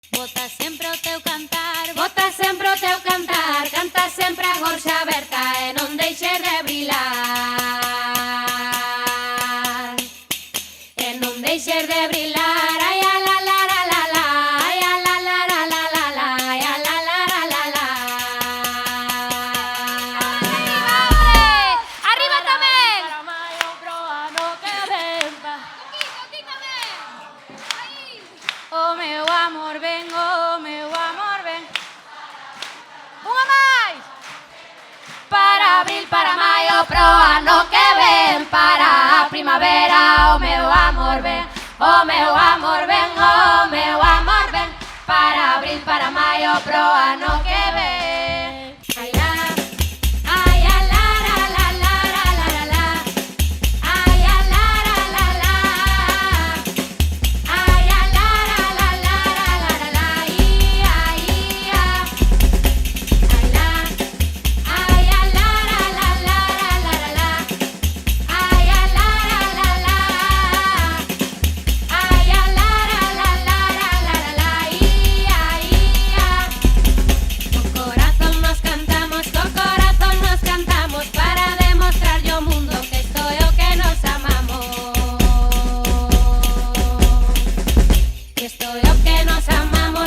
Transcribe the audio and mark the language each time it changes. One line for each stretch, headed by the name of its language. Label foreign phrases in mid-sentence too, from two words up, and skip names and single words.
Galician: Bota sempre o teu cantar, bota sempre o teu cantar, canta sempre a gorxa aberta e non deixes de brilar. E non deixes de brilar, ai a la la la la la, ai a la la la la la la, ai a la la la la la.
Spanish: Arriba, hombre!
Galician: Arriba tamén! Para maio pro ano que ven. Aquí tamén! Aí! O meu amor ven, o meu amor ven. Unha máis! Para abril, para maio, pro ano que ven. Para a primavera, o meu amor ven. O meu amor ven, o meu amor ven. Para abril, para maio, pro ano que ven. Ai la, ai a la la la la la la la. Ai a la la la la. Ai a la la la la la la la. Ia, ia. Ai la, ai a la la la la la la la. Ai a la la la la. Ai a la la la la la la la. Ia, ia. Co corazón nos cantamos para demostrar yo mundo que esto é o que nos amamos. Que esto é o que nos amamos.